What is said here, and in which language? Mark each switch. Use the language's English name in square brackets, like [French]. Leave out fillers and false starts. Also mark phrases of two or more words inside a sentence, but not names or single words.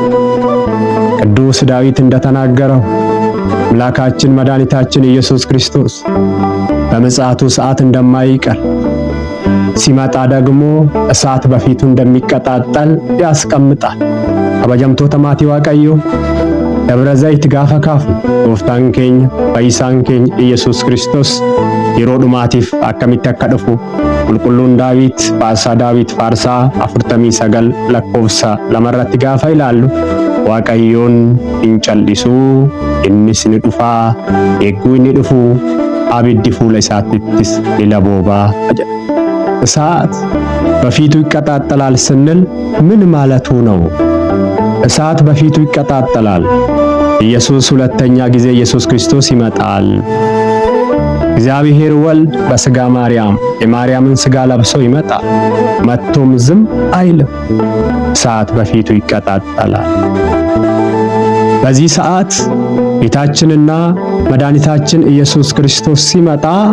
[Amharic] ቅዱስ ዳዊት እንደተናገረው አምላካችን መድኃኒታችን ኢየሱስ ክርስቶስ በምጽአቱ ሰዓት እንደማይቀር ሲመጣ ደግሞ እሳት በፊቱ እንደሚቀጣጠል ያስቀምጣል። [Oromo] አበጀምቶ ተማቲ ዋቀዮ ደብረ ዘይት ጋፈ ካፉ ጎፍታን ኬኛ ፈይሳን ኬኛ ኢየሱስ ክርስቶስ yeroo dhumaatiif akkamitti akka dhufu qulqulluun Daawit Faasaa Daawit Faarsaa 49 lakkoofsa 2 irratti gaafa ilaallu Waaqayyoon hin cal'isuu, innis ni dhufaa, eegguu inni dhufu abiddi fuula isaattis ni laboobaa jedha። [Amharic] እሳት በፊቱ ይቀጣጠላል ስንል ምን ማለቱ ነው? እሳት በፊቱ ይቀጣጠላል። ኢየሱስ ሁለተኛ ጊዜ ኢየሱስ ክርስቶስ ይመጣል። እግዚአብሔር ወልድ በስጋ ማርያም የማርያምን ስጋ ለብሶ ይመጣል። መጥቶም ዝም አይልም። እሳት በፊቱ ይቀጣጠላል። በዚህ ሰዓት ጌታችንና መድኃኒታችን ኢየሱስ ክርስቶስ ሲመጣ